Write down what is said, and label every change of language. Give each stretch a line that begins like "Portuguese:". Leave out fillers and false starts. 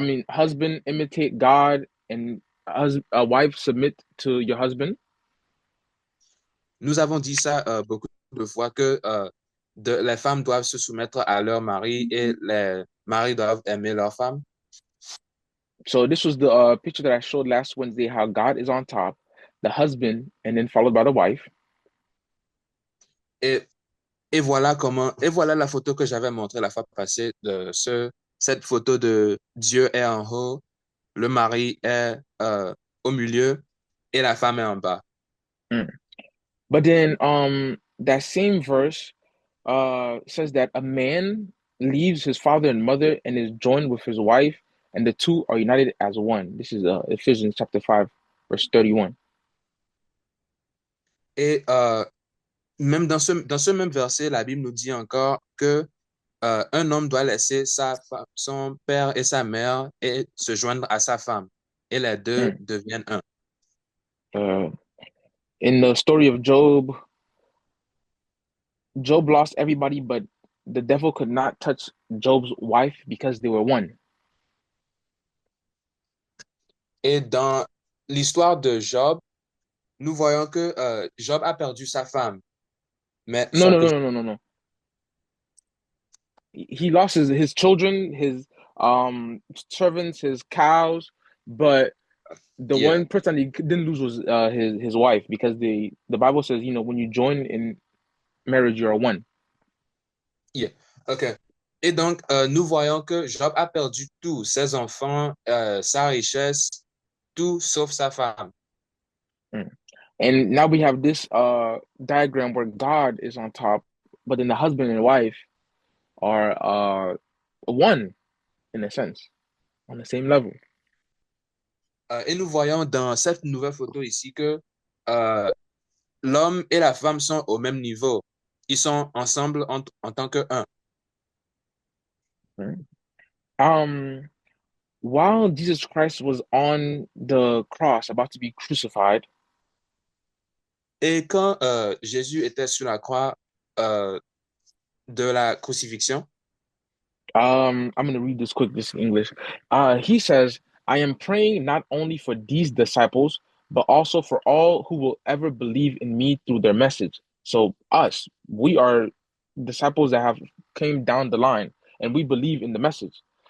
English: Husband imitate God, and a wife submit to your husband.
French: Nous avons dit ça beaucoup de fois que les femmes doivent se soumettre à leur mari et les maris doivent aimer leur femme.
English: So this was the picture that I showed last Wednesday, how God is on top, the husband, and then followed by the wife.
French: Et voilà la photo que j'avais montrée la fois passée de cette photo de Dieu est en haut, le mari est au milieu et la femme est en bas.
English: But then that same verse says that a man leaves his father and mother and is joined with his wife, and the two are united as one. This is Ephesians chapter 5, verse 31.
French: Et même dans ce même verset, la Bible nous dit encore que un homme doit laisser son père et sa mère et se joindre à sa femme. Et les deux deviennent un.
English: In the story of Job, Job lost everybody, but the devil could not touch Job's wife because they were one.
French: Et dans l'histoire de Job, nous voyons que Job a perdu sa femme. Mais
English: No. He lost his children, his servants, his cows, but the one person he didn't lose was his wife, because the Bible says, when you join in marriage, you are one. Yeah. Okay.
French: Et donc, nous voyons que Job a perdu tout, ses enfants, sa richesse, tout sauf sa femme.
English: And now we have this diagram where God is on top, but then the husband and wife are one, in a sense, on the same level.
French: Et nous voyons dans cette nouvelle photo ici que euh, l'homme et la femme sont au même niveau. Ils sont ensemble en tant que un.
English: Right? Um, while Jesus Christ was on the cross, about to be crucified,
French: Et quand Jésus était sur la croix euh, de la crucifixion,
English: I'm going to read this quick, this in English. He says, I am praying not only for these disciples, but also for all who will ever believe in me through their message. So us, we are disciples that have came down the line and we believe in the message.